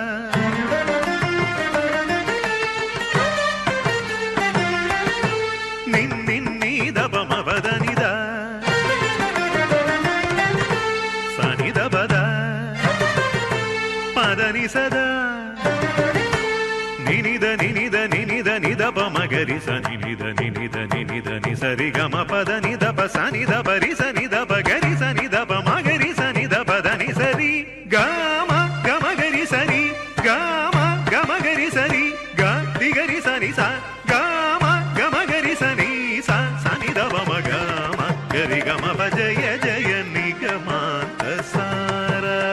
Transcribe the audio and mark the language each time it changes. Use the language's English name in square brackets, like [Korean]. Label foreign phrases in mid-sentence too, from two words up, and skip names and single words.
[Sanskrit] ನಿನ್ನಿ ದಪ ಮಪದನಿ ದ ಸನಿ ದ ಪದ ಪದನಿ ಸದ ನಿನಿದ ನಿನಿದ ನಿನಿದ ನಿದಪ ಮಗರಿ ಸನಿ ನಿದ ನಿನಿದ ನಿನಿದ ನಿ ಸರಿ ಗಮ ಪದ ನಿದಪ ಸನಿ ದ ಬರಿ ಸನಿ ದ ಗರಿ ಸನಿ ದಪ ಮಗರಿ ಸನಿ ದ ಪದನಿ ಸರಿ ಗಮ ಗಮ ಗರಿ ಸರಿ ಗಮ ಗಮ ಗರಿ ಸರಿ ಗ ದಿಗರಿ ಸನಿ ಸ ಗಮ ಗಮ ಗರಿ ಸನಿ ಸ ಸನಿ ದಪ ಮಗ ಗರಿ ಗಮ ಪ जय जय निगमान्त सार